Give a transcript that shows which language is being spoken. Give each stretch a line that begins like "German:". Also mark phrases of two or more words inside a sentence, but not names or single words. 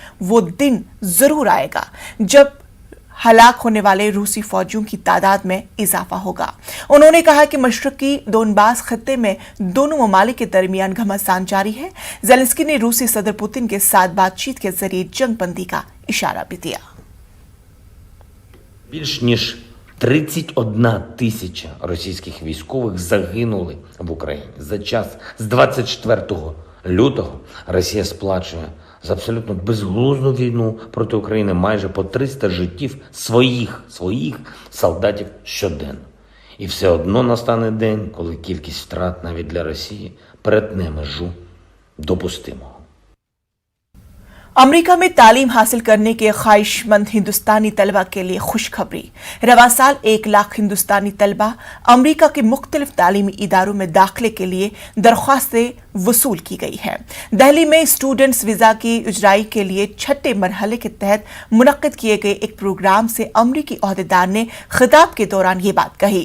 Urdu: وہ دن ضرور آئے گا جب ہلاک ہونے والے روسی فوجیوں کی تعداد میں اضافہ ہوگا. انہوں نے کہا کہ مشرقی دونباس خطے میں دونوں ممالک کے درمیان گھمسان جاری ہے. زیلنسکی نے روسی صدر پوتن کے ساتھ بات چیت کے ذریعے جنگ بندی کا اشارہ بھی دیا.
Ukrainian: Більш ніж 31 тисяча російських військових загинули в Україні. За час з 24 лютого Росія сплачує за абсолютно безглузду війну проти України майже по 300 життів своїх солдатів щоденно. І все одно настане день, коли кількість втрат навіть для Росії перетне межу допустимого.
Urdu: امریکہ میں تعلیم حاصل کرنے کے خواہشمند ہندوستانی طلبہ کے لیے خوشخبری. رواں سال 1 لاکھ ہندوستانی طلبہ امریکہ کے مختلف تعلیمی اداروں میں داخلے کے لیے درخواستیں وصول کی گئی ہے. دہلی میں
English: students visa
Urdu: کی اجرائی کے لیے 6ٹھے مرحلے کے تحت منعقد کیے گئے ایک پروگرام سے امریکی عہدیدار نے خطاب کے دوران یہ بات کہی.